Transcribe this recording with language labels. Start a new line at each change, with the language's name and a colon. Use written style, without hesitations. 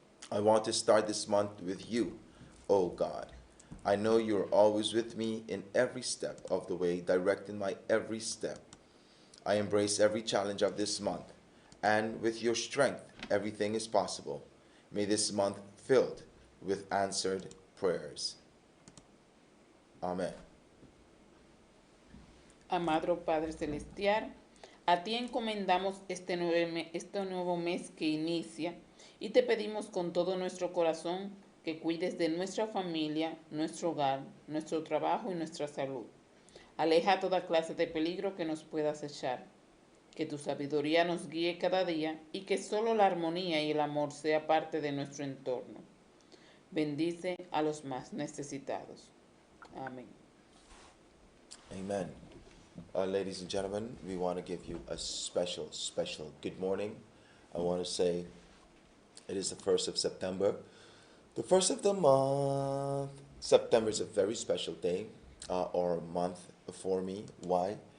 English: I want to start this month with you, oh God. I know you're always with me in every step of the way, directing my every step. I embrace every challenge of this month, and with your strength, everything is possible. May this month filled with answered prayers. Amen.
Spanish: Amado Padre Celestial, a ti encomendamos este nuevo mes que inicia y te pedimos con todo nuestro corazón que cuides de nuestra familia, nuestro hogar, nuestro trabajo y nuestra salud. Aleja toda clase de peligro que nos pueda acechar. Que tu sabiduría nos guíe cada día y que solo la armonía y el amor sea parte de nuestro entorno. Bendice a los más necesitados. Amén.
English: Amen. Ladies and gentlemen, we want to give you a special good morning. I want to say it is the 1st of September, the first of the month. September is a very special day or month for me. Why?